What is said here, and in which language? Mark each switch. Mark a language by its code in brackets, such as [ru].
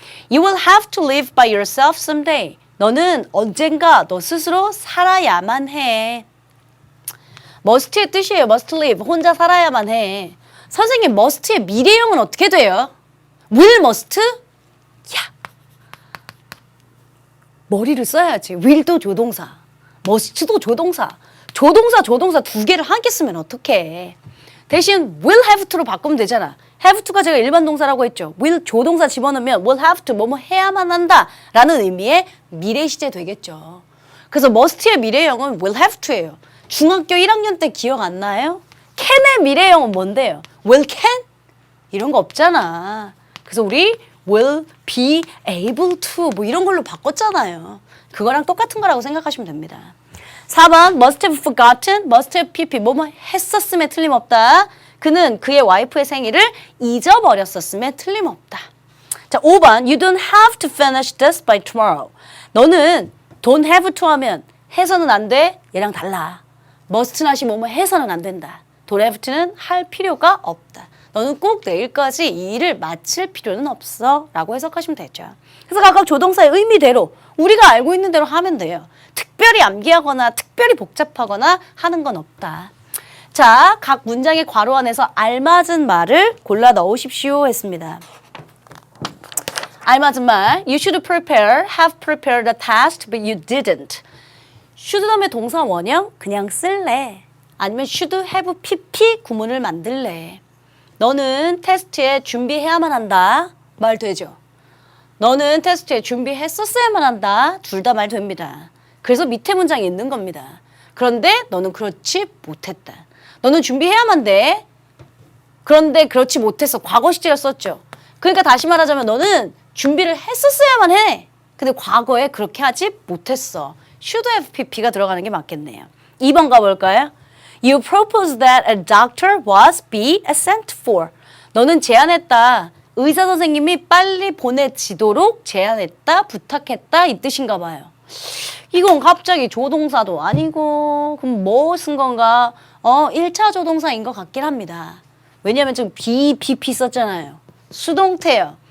[en] You will have to live by yourself someday. [ko] 너는 언젠가 너 스스로 살아야만 해. must의 뜻이에요. must live. 혼자 살아야만 해. 선생님 must의 미래형은 어떻게 돼요? will must? 야, 머리를 써야지. will도 조동사, must도 조동사. 조동사 두 개를 함께 쓰면 어떡해. 대신 will have to로 바꾸면 되잖아. have to가 제가 일반 동사라고 했죠. will 조동사 집어넣으면 will have to 뭐뭐 해야만 한다 라는 의미의 미래 시제 되겠죠. 그래서 must의 미래형은 will have to예요. 중학교 1학년 때 기억 안 나요? can의 미래형은 뭔데요? will can? 이런 거 없잖아. 그래서 우리 will be able to 뭐 이런 걸로 바꿨잖아요. 그거랑 똑같은 거라고 생각하시면 됩니다. [en] 4번 must have forgotten, must have pp. [ko] 뭐뭐 했었음에 틀림없다. 그는 그의 와이프의 생일을 잊어버렸었음에 틀림없다. 자, 5번 [en] you don't have to finish this by tomorrow. [ko] 너는 don't have to 하면 해서는 안 돼. 얘랑 달라. must not이 뭐뭐 해서는 안 된다. don't have to는 할 필요가 없다. 너는 꼭 내일까지 이 일을 마칠 필요는 없어 라고 해석하시면 되죠. 그래서 각각 조동사의 의미대로 우리가 알고 있는 대로 하면 돼요. 특별히 암기하거나 특별히 복잡하거나 하는 건 없다. 자, 각 문장의 괄호 안에서 알맞은 말을 골라 넣으십시오 했습니다. 알맞은 말 [en] You should prepare, have prepared a test but you didn't. [ko] should 다음에 동사 원형 그냥 쓸래. 아니면 should have pp 구문을 만들래. 너는 테스트에 준비해야만 한다. 말 되죠. 너는 테스트에 준비했었어야만 한다. 둘 다 말 됩니다. 그래서 밑에 문장이 있는 겁니다. 그런데 너는 그렇지 못했다. 너는 준비해야만 돼. 그런데 그렇지 못했어. 과거 시제를 썼죠. 그러니까 다시 말하자면 너는 준비를 했었어야만 해. 근데 과거에 그렇게 하지 못했어. should have pp가 들어가는 게 맞겠네요. 2번 가볼까요? [en] You proposed that a doctor was be sent for. [ko] 너는 제안했다. 의사 선생님이 빨리 보내지도록 제안했다, 부탁했다 이 뜻인가 봐요. 이건 갑자기 조동사도 아니고 그럼 뭐 쓴 건가? 1차 조동사인 것 같긴 합니다. 왜냐하면 지금 be, pp 썼잖아요. 수동태예요.